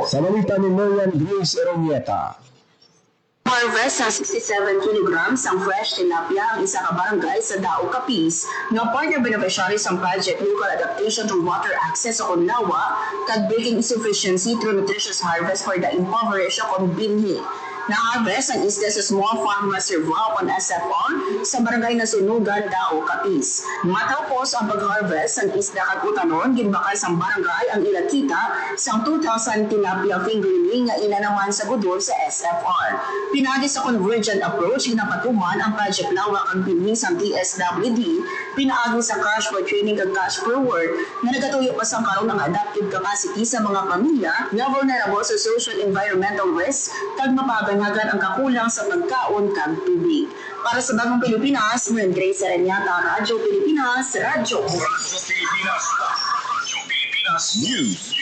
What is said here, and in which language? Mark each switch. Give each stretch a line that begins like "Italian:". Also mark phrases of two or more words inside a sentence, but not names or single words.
Hiligaynon: Sa balita ni Melian Grace Erenieta. Harvest ng 67 kilograms ang
English: fresh tilapia
Hiligaynon: ang isa ka barangay sa Dao Capiz nga partner beneficiary sa project Local Adaptation to Water Access sa Conlawa kag Breaking Insufficiency through Nutritious Harvest for the Impoverished o Binhi. Na-harvest ang isda sa Small Farm Reservoir on SFR sa barangay na Sunugan, Dao Capiz. Matapos ang pag-harvest ang isda kag utanon, ginbakal sa barangay ang ilakita sa 2,000
English: tilapia fingerling
Hiligaynon: nga ina naman sa gudol sa SFR. Pinagi sa
English: convergent approach,
Hiligaynon: ginapatuman ang Project Lawak ang pinhi sa DSWD, pinaagi sa
English: cash for training
Hiligaynon: kag
English: cash for work
Hiligaynon: na nagatuyo pa sa karon ng
English: adaptive capacity
Hiligaynon: sa mga pamilya nga vulnerable sa
English: social environmental risk
Hiligaynon: kag mapaganhagan ang kakulang sa pagkaon kag tubig.
Filipino: Para sa Bagong Pilipinas, Ma'am Grace Aranyata, Radyo Pilipinas, Radyo Radyo Pilipinas. Radyo Pilipinas News.